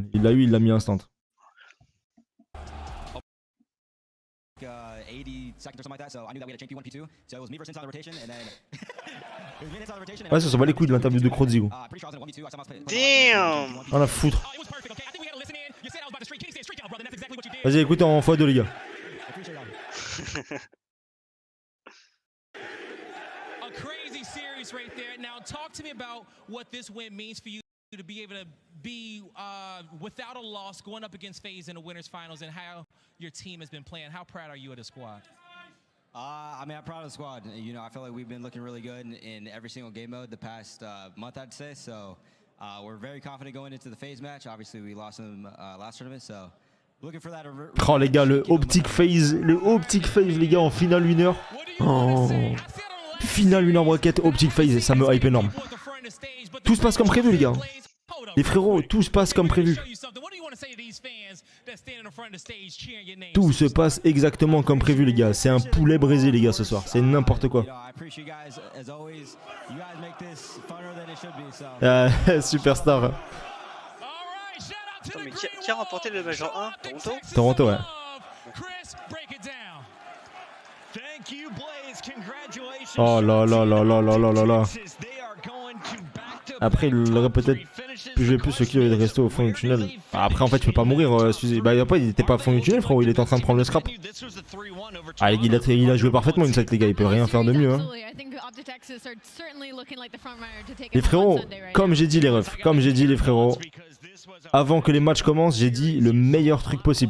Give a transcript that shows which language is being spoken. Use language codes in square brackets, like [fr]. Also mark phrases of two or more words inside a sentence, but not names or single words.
[fr] Il l'a eu, il l'a mis instant. Ouais ça s'en bat les couilles de l'interview de Crozigo. Damn. On a foutre. Vas-y écoutez en x2 les gars. [en] A crazy series right there. Now talk to me about what this win means for you to be able to be without a loss going up against FaZe in the winners finals and how your team has been playing. How proud are you of the squad? I mean, I'm proud of the squad. You know, I feel like we've been looking really good in every single game mode the past month, I'd say. So we're very confident going into the FaZe match. Obviously, we lost them last tournament, so looking for that. [fr] Oh les gars, le Optic FaZe les gars en finale 1h. Oh. Finale 1h bracket Optic FaZe, ça me hype énorme. Tout se passe comme prévu les gars. Les frérots, tout se passe comme prévu. Tout se passe exactement comme prévu les gars. C'est un poulet braisé les gars ce soir. C'est n'importe quoi. Superstar. Attends, mais qui a remporté le Major 1? Toronto? Toronto ouais. Oh là là là là là là là là. Après il aurait peut-être pu jouer plus ce qu'il avait de rester au fond du tunnel. Après en fait tu peux pas mourir bah après il était pas au fond du tunnel frérot, il était en train de prendre le scrap. Ah il a joué parfaitement une set les gars, il peut rien faire de mieux hein. Les frérots, comme j'ai dit les refs, comme j'ai dit les frérots, avant que les matchs commencent j'ai dit le meilleur truc possible.